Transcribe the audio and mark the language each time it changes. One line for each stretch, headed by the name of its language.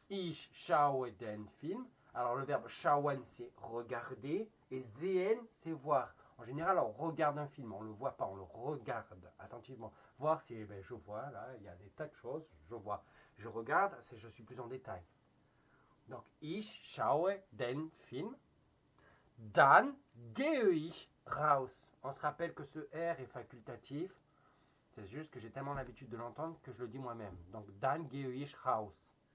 German: Ich schaue den Film.
French: Alors, le verbe schauen, c'est regarder. Et sehen, c'est voir. En général, on regarde un film, on ne le voit pas, on le regarde attentivement. Voir, c'est je vois, là, il y a des tas de choses, je vois. Je regarde, c'est je suis plus en détail.
German: Donc, ich schaue den Film. Dann gehe ich raus.
French: On se rappelle que ce R est facultatif. C'est juste que j'ai tellement l'habitude de l'entendre que je le dis moi-même.
German: Donc, dann gehe ich raus.